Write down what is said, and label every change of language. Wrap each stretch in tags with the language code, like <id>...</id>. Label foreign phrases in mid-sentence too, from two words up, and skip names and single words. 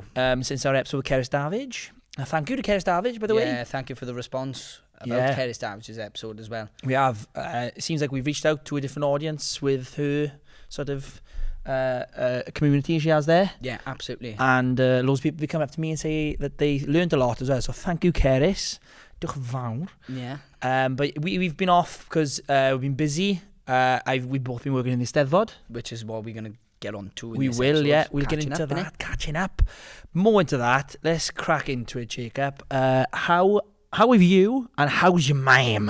<en>Since our episode with Cerys Davidge. Thank you to Cerys Davidge, by the way. Yeah, thank you for the response about Cerys Davidge's episode as well. We have. It seems like we've reached out to a different audience with her sort of community she has there. Yeah, absolutely. And loads of people come up to me and say that they learned a lot as well. So thank you,</en> <cy>Cerys. Diolch yn fawr.</cy> <en>Yeah. But we've been off because we've been busy. We've both been working in the Eisteddfod, which is what we're going to get on to in we this will episode. Yeah, we'll get into that, catching up more into that. Let's crack into it, Jacob. How have you, and how's your mum?</en>